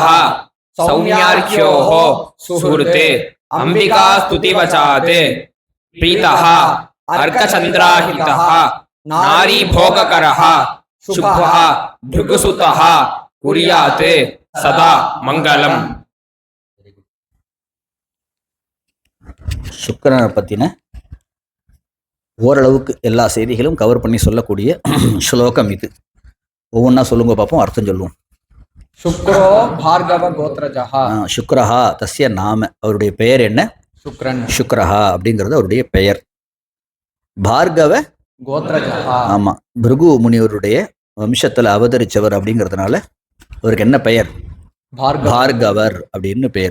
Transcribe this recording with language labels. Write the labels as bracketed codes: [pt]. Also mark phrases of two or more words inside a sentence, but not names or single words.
[sa] सौम्यार्क्योः सुहृते अंबिका स्तुतिवचात् प्रीतः अर्कचन्द्राहितः नारी भोगकरः शुभः भृगुसुतः कुर्यात् सदा मंगलम। [ta] சுக்கிரனை பற்றின ஓரளவுக்கு எல்லா செய்திகளும் கவர் பண்ணி சொல்லக்கூடிய ஸ்லோகம் இது. ஒவ்வொன்றா சொல்லுங்க பார்ப்போம், அர்த்தம் சொல்லுவோம். [sa] शुक्रो भार्गव गोत्रजः शुक्रः तस्य नाम, [ta] அவருடைய பெயர் என்ன? [sa] शुक्रन [ta] சுக்ரஹா அப்படிங்கிறது அவருடைய பெயர். [sa] பார்கவ गोत्रजः [ta] ஆமா, பிருகு முனிவருடைய வம்சத்தில் அவதரிச்சவர் அப்படிங்கிறதுனால அவருக்கு என்ன பெயர்? பார்கவர் அப்படின்னு பெயர்.